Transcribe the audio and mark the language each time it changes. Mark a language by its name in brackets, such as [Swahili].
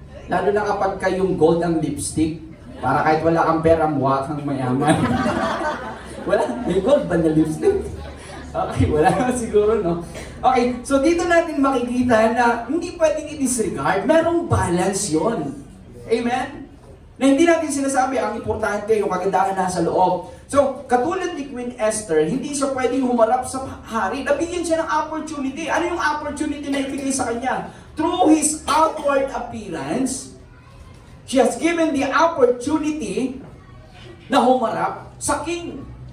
[Filipino] Lalo na kapag kayong gold ang lipstick. Para kahit wala kang pera, mukha kang mayaman. Wala, may gold ba na lipstick? Okay, wala na siguro, no? Okay, so dito natin makikita na hindi pwedeng i-disregard. Merong balance yon. Amen? Na hindi natin sinasabi, ang importante, yung kagandahan nasa loob. So, katulad ni Queen Esther, hindi siya pwedeng humarap sa hari. Nabigyan siya ng opportunity. Ano yung opportunity na ibigay sa kanya? [English] Through his outward appearance, she has given the opportunity [Filipino] na humarap sa [English] king.